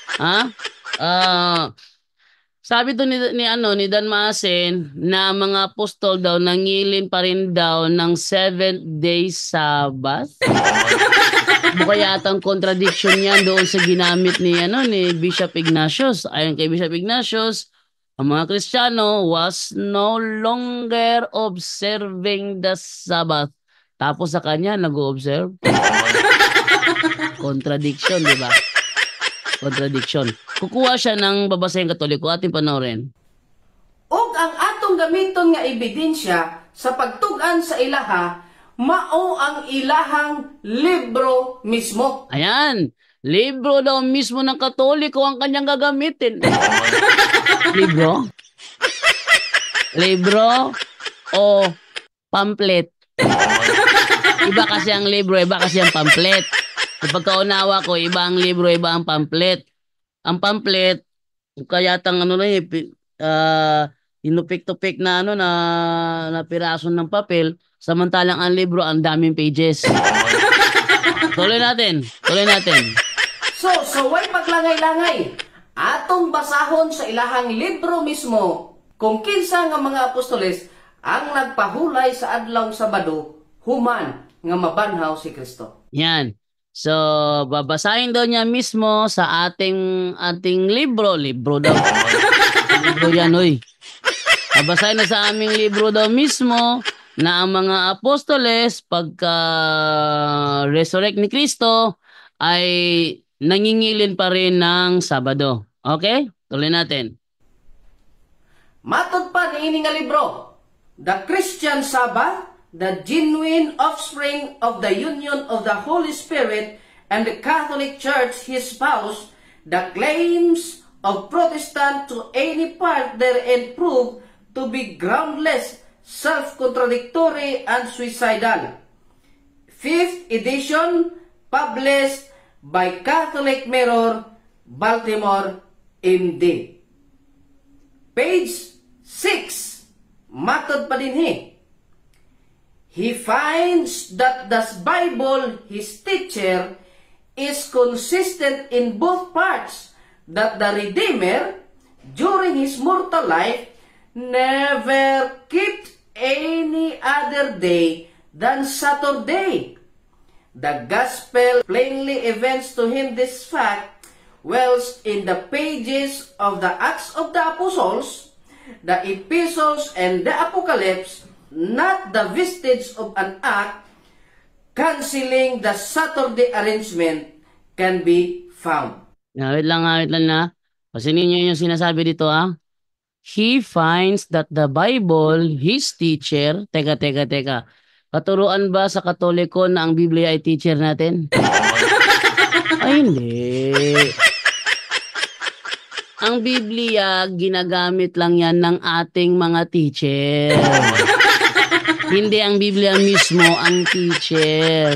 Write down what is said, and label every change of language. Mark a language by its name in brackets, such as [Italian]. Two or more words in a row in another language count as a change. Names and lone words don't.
[Filipino] Sabi to ni Dan Maasin na mga apostol daw nangilin pa rin daw ng 7-day Sabbath. Mukha yata ang contradiction yan doon sa ginamit ni Bishop Ignatius. Ayon kay Bishop Ignatius, ang mga Kristiyano [English] was no longer observing the Sabbath. [Filipino] Tapos sa kanya, nag-o-observe. Contradiction, di ba? Contradiction. Kukuha siya ng babasahin Katoliko. Ating panoorin. [Cebuano] Og ang atong gamiton nga ebidensya sa pagtugan sa ilaha, mao ang ilahang libro mismo. [Filipino] Ayan. Libro daw mismo ng Katoliko ang kanyang gagamitin. Libro? Libro o pamphlet? Iba kasi ang libro, iba kasi ang pamphlet. Kapag kaunawa ko, iba ang libro, iba ang pamphlet. Ang pamphlet, kaya tang inupik-tupik na na piraso ng papel, samantalang ang libro ang daming pages. Tuloy natin. [Cebuano] So way paglangay-langay. Atong basahon sa ilahang libro mismo kung kinsa nga mga apostoles ang nagpahulay sa adlaw Sabado human nga mabanhaw si Kristo. [Filipino] Yan. So, babasahin daw niya mismo sa ating libro. Libro daw. Libro yan, oy. Babasahin na sa aming libro daw mismo na ang mga apostoles pagka resurrect ni Kristo ay nangingilin pa rin ng Sabado. Okay? Tuloy natin. [Cebuano] Matod pa niini nga libro, [English] The Christian Sabbath, the genuine offspring of the union of the Holy Spirit and the Catholic Church, his spouse, the claims of Protestant to any part therein prove to be groundless, self-contradictory, and suicidal. 5th edition, published by Catholic Mirror, Baltimore, MD. Page 6, [Cebuano] matod pa din [English] He finds that the Bible, his teacher, is consistent in both parts, that the Redeemer, during his mortal life, never kept any other day than Saturday. The Gospel plainly evinces to him this fact, whilst in the pages of the Acts of the Apostles, the Epistles, and the Apocalypse, not the vestige of an act canceling the Saturday arrangement can be found. [Filipino] Wait lang na. Pasinin niyo yung sinasabi dito [English] He finds that the Bible, his teacher, [Filipino] teka. Katuruan ba sa Katoliko na ang Biblia ay teacher natin? Ay, hindi. Ang Biblia, ginagamit lang yan ng ating mga teacher. Hindi ang Biblia mismo ang teacher.